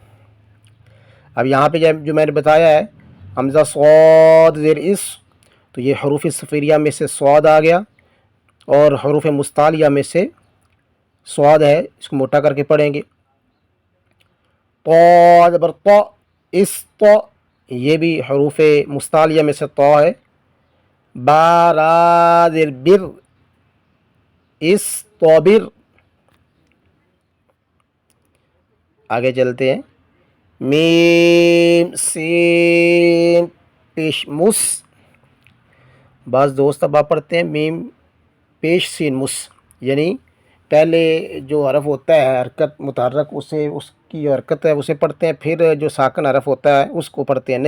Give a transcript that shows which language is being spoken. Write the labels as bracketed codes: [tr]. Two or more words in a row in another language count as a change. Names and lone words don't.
[ur] اب یہاں پہ جو میں نے بتایا ہے حمزہ صاد زیر اس، تو یہ حروف صفیریہ میں سے صاد آ گیا اور حروف مستعلیہ میں سے صاد ہے، اس کو موٹا کر کے پڑھیں گے. طا زبر طا، اس طا، یہ بھی حروف مستعلیہ میں سے طا ہے. با را زیر بر، اس طابر. آگے چلتے ہیں. میم سین پیش مس، بعض دوست اب آپ پڑھتے ہیں میم پیش سین مس، یعنی پہلے جو حرف ہوتا ہے حرکت متحرک، اسے اس کی حرکت ہے اسے پڑھتے ہیں، پھر جو ساکن حرف ہوتا ہے اس کو پڑھتے ہیں.